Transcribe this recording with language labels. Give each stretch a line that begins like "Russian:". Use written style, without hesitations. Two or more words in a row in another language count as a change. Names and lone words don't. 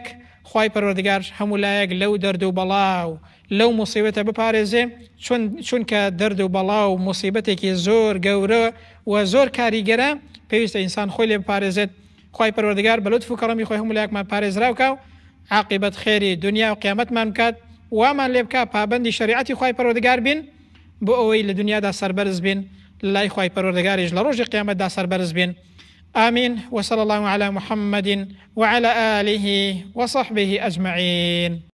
Central Kurdish: خوای پەروەردگار هەموو لایەک لەو دەرد و بەڵاو لەو موسیبەتە بپارێزێ، چونکە دەرد و بەڵاو موسیبەتێکی زۆر گەورە و زۆر کاریگەرە پێویستە ئینسان خۆی لێ بپارێزێت. خوای پەروەردگار بە لوتف و کەڕەمی خۆی هەموو لایەکمان پارێزراوکە و عاقبەت خێری دنیا و قیامەتمان بکات، وامان لێ بکات پابەندی شەریعەتی خوای پەروەردگار بین بۆ ئەوەی لە دنیادا سەربەرز بین، لای خوای پەروەردگاریش لە ڕۆژی قیامەتدا سەربەرز بین.
Arabic: آمين. وصلى الله على محمد وعلى آله وصحبه أجمعين.